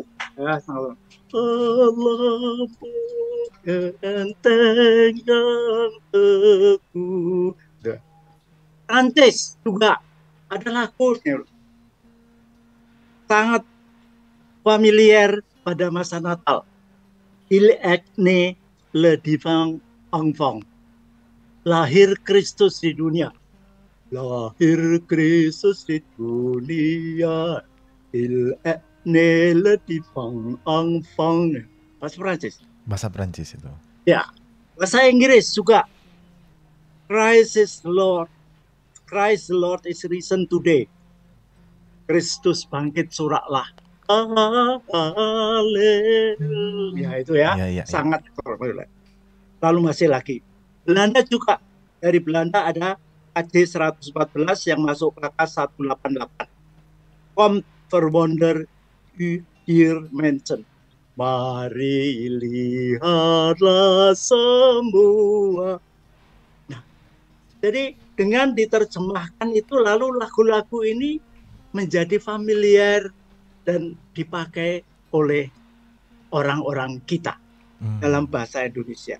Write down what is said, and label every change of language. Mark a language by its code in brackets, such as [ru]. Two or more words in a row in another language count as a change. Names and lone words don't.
[id] Ya, Allahmu benteng yang teguh. Prancis juga ada lagu sangat familiar pada masa Natal. [fr] Il est né le divin enfant. [id] Lahir Kristus di dunia. Lahir Kristus di dunia. [fr] Il est né le divin enfant. [id] Bahasa Prancis. Bahasa Prancis itu. Ya. Bahasa Inggris juga. [en] Christ is Lord. Christ the Lord is risen today. [id] Kristus bangkit soraklah. Haleluya. Itu ya, sangat populer. Lalu masih lagi. Belanda juga. Dari Belanda ada KJ 114 yang masuk KK 188. [nl] Kom verwonder hier mensen. [id] Mari lihatlah semua. Nah, jadi dengan diterjemahkan itu lalu lagu-lagu ini menjadi familiar dan dipakai oleh orang-orang kita dalam bahasa Indonesia.